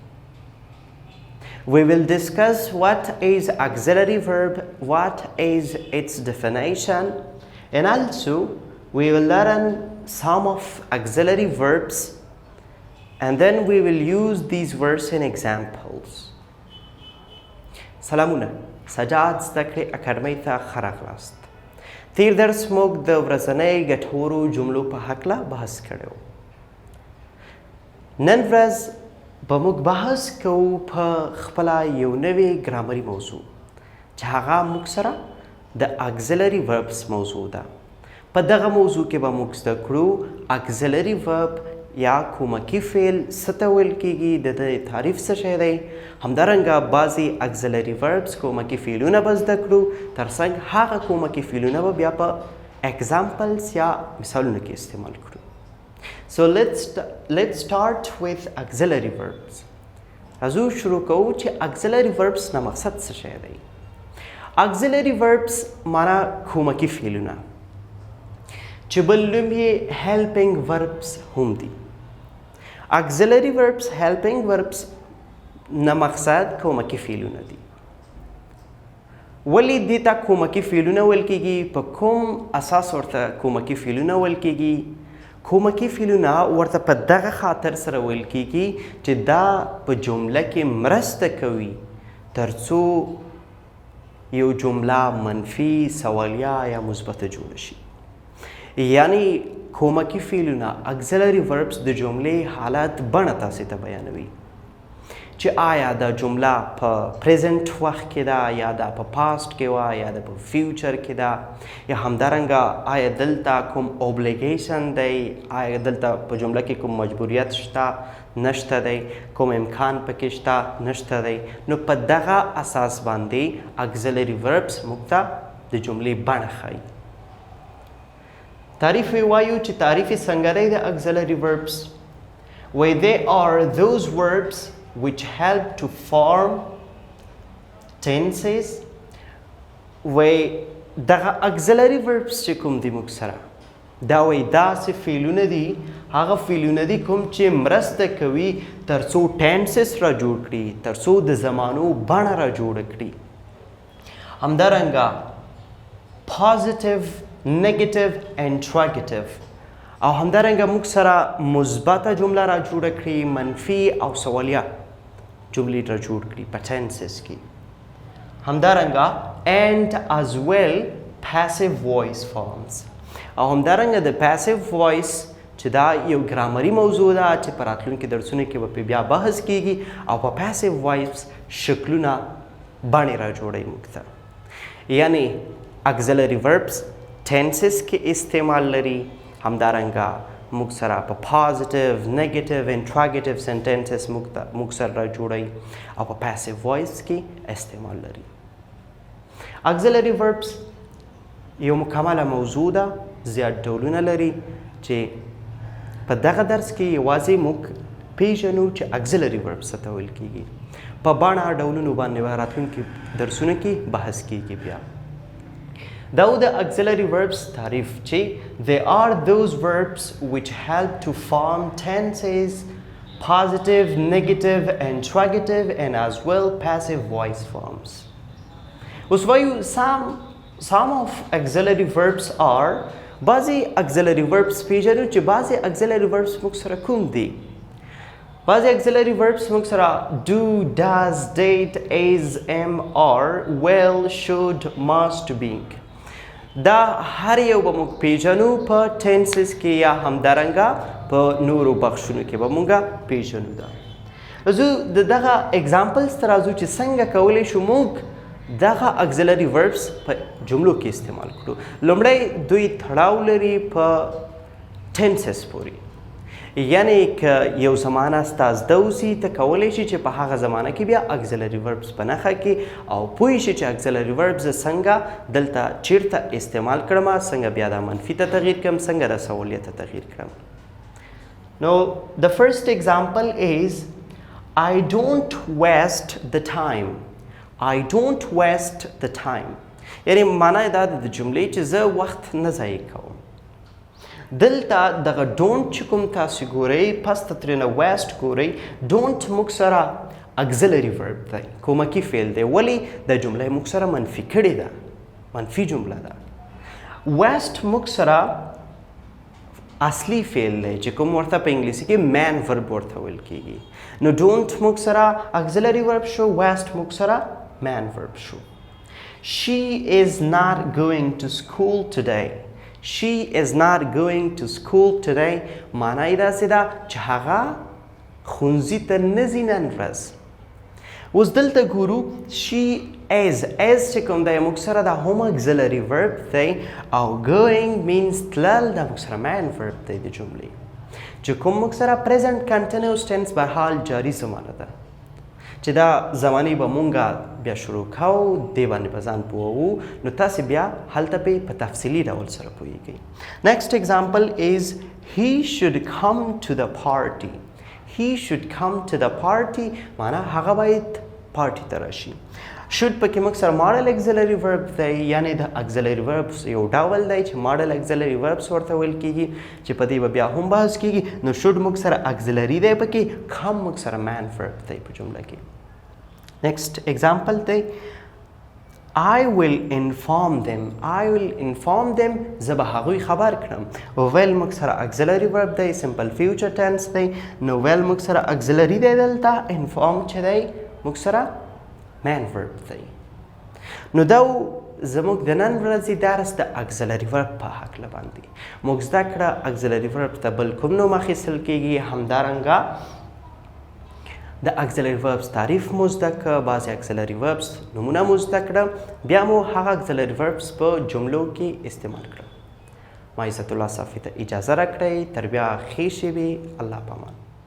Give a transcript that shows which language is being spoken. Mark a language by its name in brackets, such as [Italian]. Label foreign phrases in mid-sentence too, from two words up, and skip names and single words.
[English] We will discuss what is auxiliary verb, what is its definition, and also we will learn some of auxiliary verbs and then we will use these verbs in examples. [Pashto] سلامونه سجاد زده کړې اکاډمۍ ته ښه راغلاست. تیر درس موږ د ورځنۍ ګټورو جملو په هکله بحث کړی و. نن ورځ به موږ بحث کوو په خپله یو نوې ګرامري موضوع چې هغه موږ سره د [English] auxiliary verbs [Pashto] موضوع ده. په دغه موضوع کې به موږ زده کړو [English] auxiliary verb [Pashto] یا کومکي فعل څه ته ویل کیږي، د دې تعریف څه شی دی، همدارنګه بعضي [English] auxiliary verbs [Pashto] کومکي فعلونه به زده کړو، ترڅنګ هغه کومکي فعلونه به بیا په examples یا مثالونو کې استعمال کړو. [English] So let's start with auxiliary verbs. [Pashto] راځو شروع کوو چې [English] auxiliary verbs [Pashto] نه مقصد څه شی دی. [English] auxiliary verbs [Pashto] معنا کومکي فعلونه چې بل نوم یې [English] helping verbs [Pashto] هم دي. [English] auxiliary verbs helping verbs [Pashto] نه مقصد کومکي فعلونه دي. ولې دې ته کومکي فعلونه ویل کیږي؟ په کوم اساس ورته کومکي فعلونه ویل کیږي؟ کومکي فعلونه ورته په دغه خاطر سره ویل کیږي چې دا په جمله کې مرسته کوي ترڅو یو جمله منفي، سوالیه یا مثبته جوړه شي. یعنی کومکي فعلونه [English] auxiliary verbs [Pashto] د جملې حالت بڼه تاسې ته بیانوي چې آیا دا جمله په پریزنټ وخت کې ده یا دا په پاست کې وه یا دا په فیوچر کې ده، یا همدارنګه آیا دلته کوم اوبلیګیشن دی، آیا دلته په جمله کې کوم مجبوریت شته نشته دی، کوم امکان پکې شته نشته دی. نو په دغه اساس باندې [English] auxiliary verbs [Pashto] موږ ته د جملې بڼه ښایي. تعریف وایو چې تعریف څنګه دی د [English] auxiliary verbs؟ Where they are those verbs which help to form tenses. [Pashto] وای دغه [English] auxiliary verbs [Pashto] چې کوم دي موږ سره دا وای داسې فعلونه دي، هغه فعلونه دي کوم چې مرسته کوي ترڅو tenses را جوړ کړي، ترڅو د زمانو بڼه را جوړه کړي. [English] همدارنګه positive، negative and interrogative، [Pashto] او همدارنګه موږ سره مثبته جمله را جوړه کړي، منفي او سوالیه جملې را جوړ کړي په tenses کې. [English] همدارنګه and as well passive voice forms، [Pashto] او همدارنګه د [English] passive voice [Pashto] چې دا یو ګرامري موضوع ده چې په راتلونکي درسونو کې به پې بیا بحث کیږي، او په [English] passive voice [Pashto] شکلونه بڼې را جوړوي موږ ته. یعنی [English] auxiliary verbs tenses [Pashto] کې استعمال لري، همدارنګه موږ سره په [English] positive، negative، interrogative sentences [Pashto] موږ سره را جوړوي، او په [English] passive voice [Pashto] کې استعمال لري. [English] auxiliary verbs [Pashto] یو مکمله موضوع ده، زیات ډولونه لري چې په دغه درس کې یوازې موږ پیژنو چې [English] auxiliary verbs [Pashto] څه ته ویل کیږي. په بڼه ډولونو باندې به راتلونکي درسونو کې بحث کیږي. بیا دا د [English] auxiliary verbs [Pashto] تعریف چې [English] they are those verbs which help to form tenses, positive، negative، interrogative and as well passive voice forms. [Pashto] اوس وایو [English] some of auxiliary verbs are [Pashto] بعضي [English] auxiliary verbs [Pashto] پیژنو چې بعضي [English] auxiliary verbs [Pashto] موږ سره کوم دي. بعضي [English] auxiliary verbs [Pashto] موږ سره [English] do، does، did، is، am، are، will، should، must، being. [Pashto] دا هر یو به موږ پیژنو په tenses کې یا همدارنګه په نورو بخشونو کې به موږ پیژنو. دا راځو د دغه examples ته راځو چې څنګه کولی شو موږ دغه [English] auxiliary verbs [Pashto] په جملو کې استعمال کړو. لومړی دوی تړاو لري په tenses پورې، یعنی که یو زمانه ستا زده اوسي ته کولی شي چې په هغه زمانه کې بیا [English] auxiliary verbs [Pashto] په نښه کې او پوه شي چې [English] auxiliary verbs [Pashto] څنګه دلته چیرته استعمال کړم څنګه بیا دا منفي ته تغییر کړم څنګه دا سهولیت ته تغییر کړم. [English] Now the first example is I don't waste the time. I don't waste the time. [Pashto] یعنی معنا دا د جملې چې زه وخت نه ضایع کوم. دلته دغه ډونټ چې کوم تاسو ګورئ پس ته ترېنه ویسټ ګورئ ډونټ موږ سره [English] auxiliary verb [Pashto] دی کومکي فعل دی ولې د جمله موږ سره منفي کړې ده منفي جمله ده. ویسټ موږ سره اصلي فعل دی چې کوم ورته په انګلیسي کې [English] main verb [Pashto] ورته ویل کیږي. نو ډونټ موږ سره [English] auxiliary verb [Pashto] شو ویسټ موږ سره [English] main verb [Pashto] شو. [English] She is not going to school today. She is not going to school today. [Pashto] معنا یې داسې ده چې هغه ښوونځي ته نه ځي نن ورځ. اوس دلته ګورو [English] she is [Pashto] چې کوم دی موږ سره دا هم [English] auxiliary verb [Pashto] دی او [English] going means [Pashto] تلل دا موږ سره [English] main verb [Pashto] دی د جملې چې کوم موږ سره [English] present continuous tense [Pashto] به حال جاری زمانه ده چې دا زمانې به مونږه بیا شروع کوو دې باندې به ځان پوهوو نو تاسې بیا هلته په تفصیلي ډول سره پوهیږئ. [English] Next example is he should come to the party. He should come to the party [Pashto] معنا هغه باید پارټي ته راشي. should پکې موږ سره [English] model auxiliary verb [Pashto] دی یعنی د [English] auxiliary verbs [Pashto] یو ډول دی چې [English] model auxiliary verbs [Pashto] ورته ویل کیږي چې په دې به بیا هم بحث کیږي. نو should موږ سره auxiliary دی پکې come موږ سره [English] main verb [Pashto] دی په جمله کې. [English] Next example دی I will inform them. I will inform them [Pashto] زه به هغوی خبر کړم. will موږ سره [English] auxiliary verb [Pashto] دی [English] simple future tense [Pashto] دی نو will موږ سره auxiliary دی دلته inform چې دی موږ سره [English] main verb [Pashto] دی. نو دا زموږ د نن ورځې درس د [English] auxiliary verb [Pashto] په هکله باندې موږ زده کړه [English] auxiliary verb [Pashto] ته بل کوم نوم اخیستل کیږي همدارنګه د [English] auxiliary verbs [Pashto] تعریف مو زده کړه بعضې [English] auxiliary verbs [Pashto] نومونه مو زده کړه بیا مو هغه [English] auxiliary verbs [Pashto] په جملو کې استعمال کړه. ما عزت الله صافي ته اجازه راکړئ تر بیا ښې شېبې الله پامان.